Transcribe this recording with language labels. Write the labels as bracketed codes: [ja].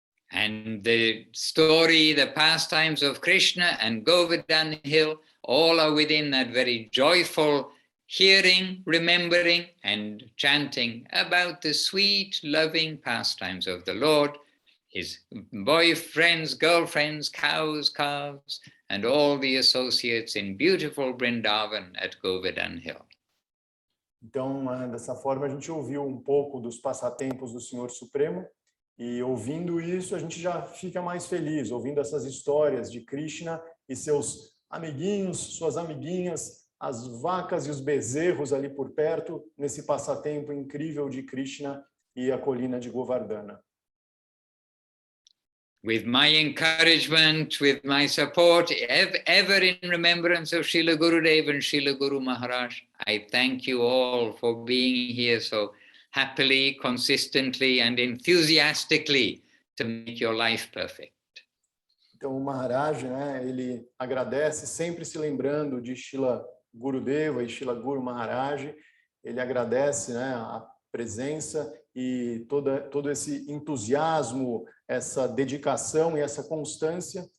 [en] And the story, the pastimes of Krishna and Govardhan Hill, all are within that very joyful hearing, remembering, and chanting about the sweet, loving pastimes of the Lord, his boyfriends, girlfriends, cows, calves, and all the associates in beautiful Vrindavan at Govardhan Hill. [pt] Então, dessa forma, a gente ouviu um pouco dos passatempos do Senhor Supremo, e ouvindo isso, a gente já fica mais feliz, ouvindo essas histórias de Krishna e seus amiguinhos, suas amiguinhas, as vacas e os bezerros ali por perto, nesse passatempo incrível de Krishna e a colina de Govardhana. [en] With my encouragement, with my support, ever in remembrance of Srila Gurudev and Srila Guru Maharaj, I thank you all for being here so happily, consistently, and enthusiastically to make your life perfect. [pt] Então, o Maharaj, né, ele agradece, sempre se lembrando de Srila Gurudeva e Srila Guru Maharaj, ele agradece, né, a presença e todo esse entusiasmo, essa dedicação e essa constância